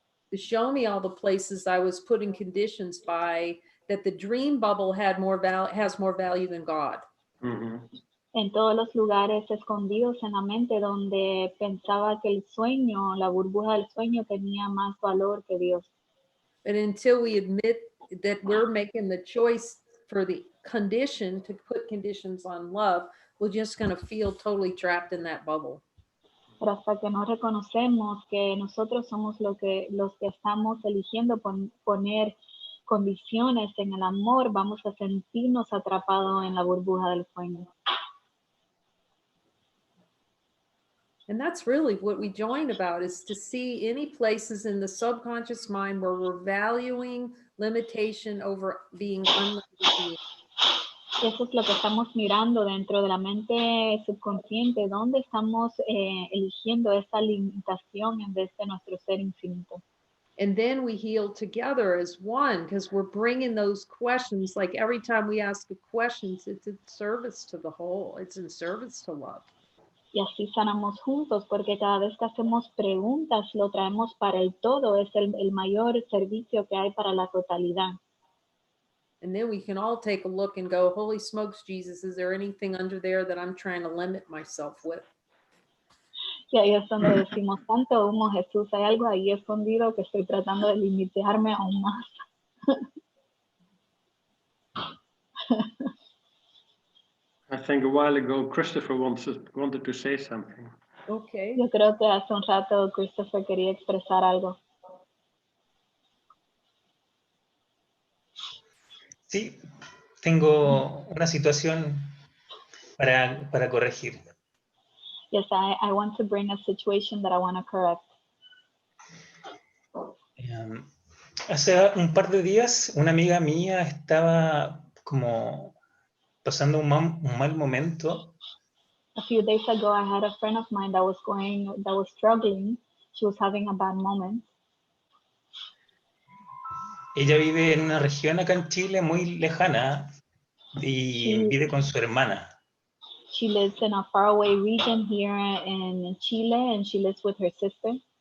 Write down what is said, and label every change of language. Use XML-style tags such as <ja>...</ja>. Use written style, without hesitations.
<en>To show me all the places I was putting conditions by that the dream bubble has more value than God.</en> <es>En todos los lugares escondidos en la mente donde pensaba que el sueño, la burbuja del sueño tenía más valor que Dios.</es> <en>But until we admit that we're making the choice for the condition to put conditions on love, we're just going to feel totally trapped in that bubble.</en> <es>Pero hasta que no reconocemos que nosotros somos los que estamos eligiendo poner condiciones en el amor, vamos a sentirnos atrapados en la burbuja del sueño.</es> <en>And that's really what we joined about, is to see any places in the subconscious mind where we're valuing limitation over being unlimited.</en> <es>Y eso es lo que estamos mirando dentro de la mente subconsciente, donde estamos eligiendo esa limitación en vez de nuestro ser infinito.</es> <en>And then we heal together as one, because we're bringing those questions, like every time we ask a question, it's in service to the whole, it's in service to love.</en> <es>Y así sanamos juntos, porque cada vez que hacemos preguntas, lo traemos para el todo, es el mayor servicio que hay para la totalidad.</es> <en>And then we can all take a look and go, holy smokes, Jesus, is there anything under there that I'm trying to limit myself with?</en> <es>Y ahí es donde decimos, tanto humo, Jesús, hay algo ahí escondido que estoy tratando de limitarme aún más.</es> <en>I think a while ago Christopher wanted to say something. Okay.</en> <es>Yo creo que hace un rato Christopher quería expresar algo. Sí, tengo una situación para corregir.</es> <en>Yes, I want to bring a situation that I want to correct.</en> <es>Hace un par de días una amiga mía estaba como pasando un mal momento.</es> <en>A few days ago, I had a friend of mine that was struggling. She was having a bad moment.</en> <es>Ella vive en una región acá en Chile muy lejana y vive con su hermana.</es> <en>She lives in a faraway region here in Chile, and she lives with her sister.</en>